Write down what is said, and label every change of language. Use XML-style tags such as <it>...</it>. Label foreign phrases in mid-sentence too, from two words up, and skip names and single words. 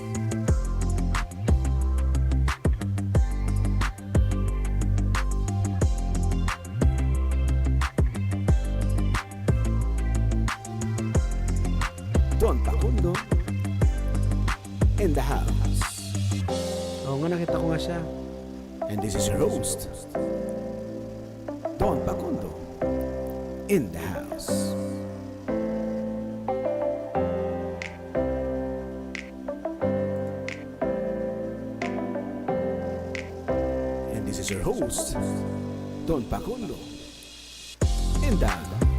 <en>Don Pakundo, in the house.</en> <tl>Oo nga, nakita ko nga siya.</tl> <en>And this is your host, Don Pakundo, in the house. And this is your host, Don Pakundo, in the house.</en>